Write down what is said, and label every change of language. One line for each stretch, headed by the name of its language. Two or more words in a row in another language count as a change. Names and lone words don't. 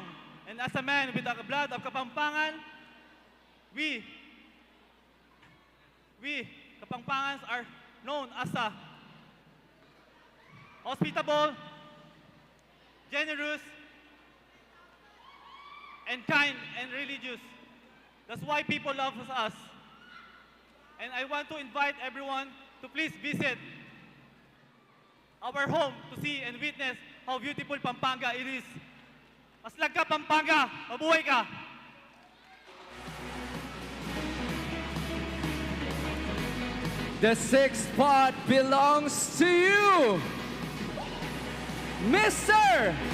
English: And as a man with the blood of Kapampangan, we Kapampangans are known as a hospitable, generous, and kind and religious. That's why people love us. And I want to invite everyone to please visit our home to see and witness how beautiful Pampanga it is.
Pampanga: Maslag ka, Pampanga! Mabuhay ka!
English: The sixth spot belongs to you, Mr.